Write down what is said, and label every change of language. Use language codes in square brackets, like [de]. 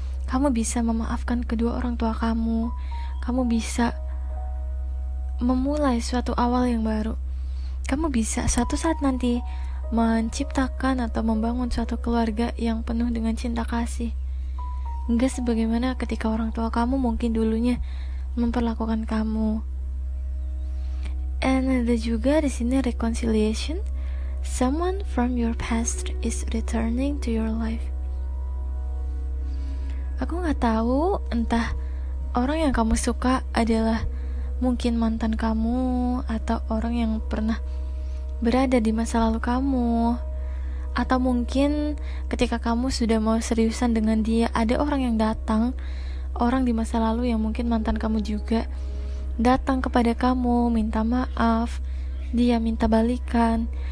[id] Kamu bisa memaafkan kedua orang tua kamu. Kamu bisa memulai suatu awal yang baru. Kamu bisa suatu saat nanti menciptakan atau membangun suatu keluarga yang penuh dengan cinta kasih. Enggak sebagaimana ketika orang tua kamu mungkin dulunya memperlakukan kamu. And ada juga di sini reconciliation. [en] Someone from your past is returning to your life. [id] Aku gak tahu entah orang yang kamu suka adalah mungkin mantan kamu, atau orang yang pernah berada di masa lalu kamu, atau mungkin ketika kamu sudah mau seriusan dengan dia, ada orang yang datang, orang di masa lalu yang mungkin mantan kamu juga, datang kepada kamu minta maaf, dia minta balikan.